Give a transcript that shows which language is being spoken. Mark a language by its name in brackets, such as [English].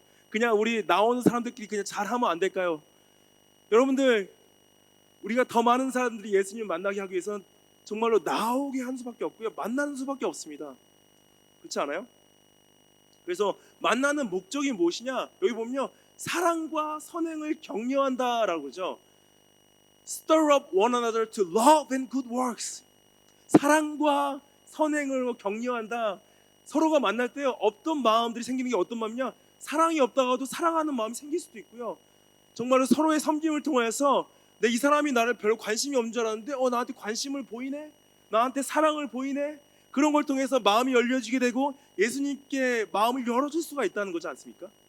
[Korean] 그냥 우리 나오는 사람들끼리 그냥 잘하면 안 될까요? 여러분들 우리가 더 많은 사람들이 예수님을 만나게 하기 위해서는 정말로 나오게 하는 수밖에 없고요. 만나는 수밖에 없습니다. 그렇지 않아요? 그래서 만나는 목적이 무엇이냐? 여기 보면요. 사랑과 선행을 격려한다라고 그러죠. [English] Stir up one another to love and good works. [Korean] 사랑과 선행을 격려한다. 서로가 만날 때 없던 마음들이 생기는 게 어떤 마음이냐? 사랑이 없다가도 사랑하는 마음이 생길 수도 있고요. 정말로 서로의 섬김을 통해서 이 사람이 나를 별로 관심이 없는 줄 알았는데 나한테 관심을 보이네? 나한테 사랑을 보이네? 그런 걸 통해서 마음이 열려지게 되고 예수님께 마음을 열어줄 수가 있다는 거지 않습니까?